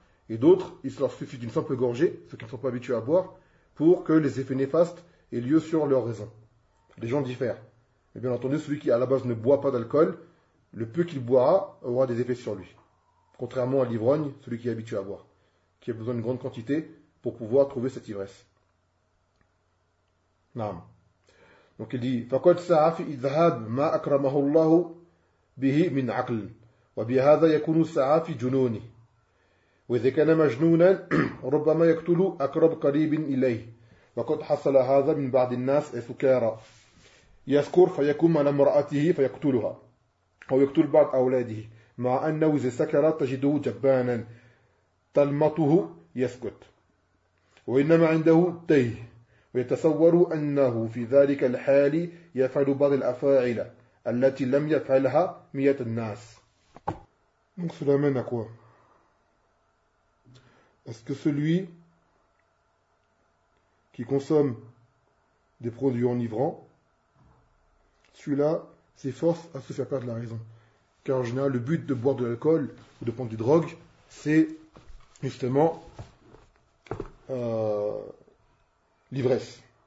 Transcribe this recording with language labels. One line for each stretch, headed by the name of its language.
French: Et d'autres, il leur suffit d'une simple gorgée, ceux qui ne sont pas habitués à boire, pour que les effets néfastes aient lieu sur leur raison. Les gens diffèrent. Et bien entendu, celui qui à la base ne boit pas d'alcool, le peu qu'il boira aura des effets sur lui. Contrairement à l'ivrogne, celui qui est habitué à boire, qui a besoin d'une grande quantité pour pouvoir trouver cette ivresse.
Arabic: Naam.
French: Donc il dit
Arabic: فَقَدْ سَعَفِ إِذْهَابْ مَا أَكْرَمَهُ اللَّهُ بِهِ مِنْ عَقْلٍ وَبِهَذَا يَكُونُ سَعَفِ جُنُونِ وَإِذْ كَانَ مَجْنُونًا رُبَّمَا يَقْتُلُ أَقْرَبَ قَرِيبٍ إِلَيْهِ وَقَدْ حَصَلَ هَذَا مِنْ بَعْضِ النَّاسِ إِسْكَارًا يَسْكُرْ فَيَكُمْ عَلَى مُرَأَتِهِ فَيَقْتُلُهَا وَيَقْتُلْ بَعْضَ أَوْلَادِهِ مَعَ أَنَّهُ إِذَا سَكَرَ تَجِدُهُ جَبَّانًا تَلْمَطُهُ يَسْكُتْ وَإِنَّمَا عِنْدَهُ تَيْهِ ويتصور أنه في ذلك الحال يفعل بعض الأفاعيل التي لم يفعلها مية الناس.
French: Donc cela mène à quoi? Est-ce que celui qui consomme des produits enivrants, celui-là s'efforce à se faire perdre la raison? Car en général, le but de boire de l'alcool ou de prendre du drogue, c'est justement l'ivresse.